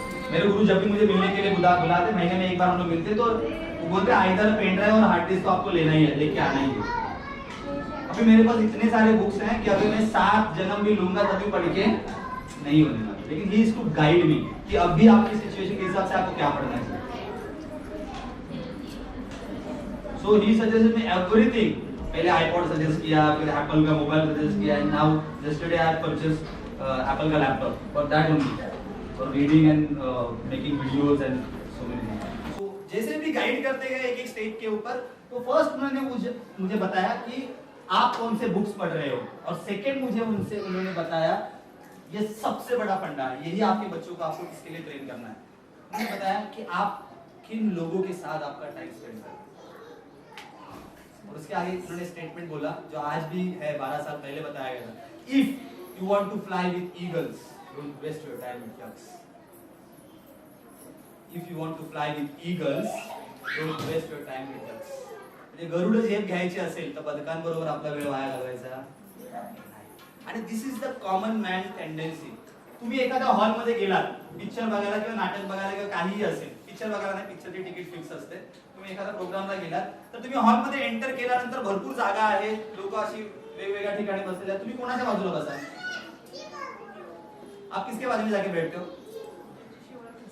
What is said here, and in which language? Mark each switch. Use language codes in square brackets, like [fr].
[hi] मेरे गुरु जब भी मुझे मिलने के लिए बुलाते, महीने में एक बार हम लोग मिलते, तो वो बोलते आइदर पेन ड्राइव और हार्ड डिस्क तो आपको लेना ही है, लेके आना ही है। अभी मेरे पास इतने सारे बुक्स हैं कि अभी मैं 7 जन्म भी लूंगा तभी पढ़ के नहीं होने वाला, लेकिन [en] he is to guide me [hi] कि अभी आपकी सिचुएशन के हिसाब से आपको क्या पढ़ना है। [en] So he suggested me everything. [hi] पहले iPod सजेस्ट किया, [en] फिर Apple का mobile suggest किया, and now yesterday I purchased Apple का laptop for that only, for reading and making videos and so many things. [hi] So जैसे भी गाइड करते गए एक स्टेज के ऊपर, तो फर्स्ट उन्होंने मुझे बताया कि आप कौन से बुक्स पढ़ रहे हो, और सेकंड उन्होंने बताया ये सबसे बड़ा फंडा है, यही आपके बच्चों को आपको किसके लिए ट्रेन करना है। उन्होंने बताया कि आप किन लोगों के साथ आपका टाइम स्पेंड करें, और उसके आगे उन्होंने स्टेटमेंट बोला जो आज भी है, 12 साल पहले बताया गया था, [en] If you want to fly with eagles don't waste your time with ducks. If you want to fly with eagles don't waste your time with ducks. [mr] म्हणजे गरुड झेप घ्यायची असेल तर बदकांबरोबर आपला वेळ वाया घालवायचा। आणि [en] This is the common man tendency. [mr] तुम्ही एखाद्या हॉल मध्ये गेलात पिक्चर बघायला किंवा नाटक बघायला किंवा काहीही असेल, पिक्चर बघायला नाही, पिक्चरची तिकीट फिक्स असते, तुम्ही एखाद्या प्रोग्रामला गेलात तर तुम्ही हॉल मध्ये एंटर केल्यानंतर भरपूर जागा आहे, लोक अशी वेगवेगळ्या ठिकाणी बसलेले आहेत, तुम्ही कोणाच्या बाजूला बसाल? [hi] आप किसके बाजू में जाके बैठते हो?